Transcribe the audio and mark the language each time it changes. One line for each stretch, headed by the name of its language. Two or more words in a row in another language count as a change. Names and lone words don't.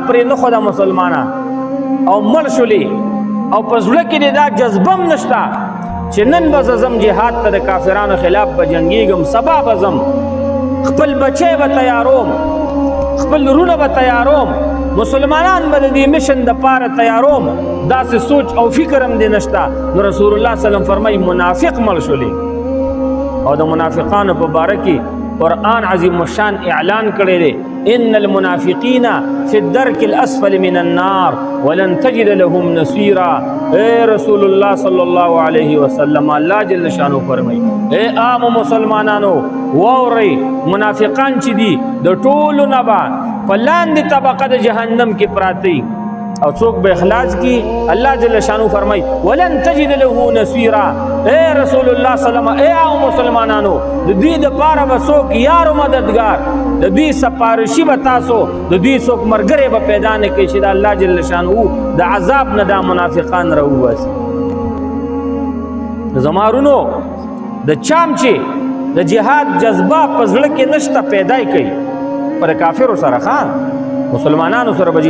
Pashto: پرې نه ښوده مسلمانان او مړ شولې او په زړه کې دې دا جذبه هم نشته چې نن به زه ځم جهاد ته د کافرانو خلاف به جنګېږم سبا به ځم خپل بچی به تیاروم خپل رونه به تیاروم مسلمانان به د دې مشن دپاره تیاروم داسې سوچ او فکر هم دې نشته نو
Arabic: رسول الله صلی الله
Pashto: فرمایي منافق مړ شولې او د منافقانو په باره کې قرآن عظیم الشان اعلان کړی دی
Arabic: ان المنافقین فی الدرک الاسفل من النار ولن تجد لهم نصیرا
Pashto: اے
Arabic: رسول الله صلی الله علیه وسلم
Pashto: الله
Arabic: جل شانو
Pashto: فرمایي اے عام مسلمانانو واورئ منافقان چې دي د ټولو نه به په لاندې طبقه د جهنم کې پراته او څوک به اخلاص کی الله
Arabic: جل شانو
Pashto: فرمای
Arabic: ولن تجد له نصيرا
Pashto: اے
Arabic: رسول الله صلی الله علیه وسلم
Pashto: اے مسلمانانو د دې د پاره به څوک یار مددگار د دې سپارشي به تاسو د دې څوک مرګره به پیدا نه کوي چې د الله
Arabic: جل شانو
Pashto: د عذاب نه د منافقان راوواسي زمارونو د چام چې د جهاد جذبه په زړه کې نشته پیدا کوي پر کافر سره خان مسلمانانو سره به